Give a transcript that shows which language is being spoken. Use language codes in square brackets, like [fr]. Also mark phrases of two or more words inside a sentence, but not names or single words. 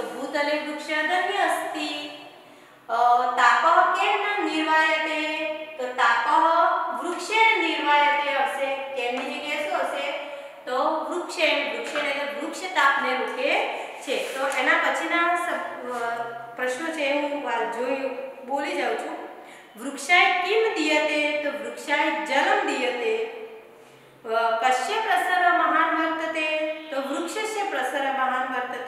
[sa] भूतले वृक्षधन्य अस्ति। तापः केन निर्वायते [gu] तो [sa] तापः वृक्षेण निर्वायते [gu] હશે કેની જગ્યાએ શું હશે તો વૃક્ષેણ એટલે વૃક્ષ તાપને રોકે છે। તો એના પછીના પ્રશ્નો છે હું બોલી જાઉં છું। [sa] વૃક્ષાય કિમ દીયતે તો વૃક્ષાય જલમ દીયતે। કस्य પ્રસર મહાન વર્તતે તો વૃક્ષस्य પ્રસર મહાન વર્તતે।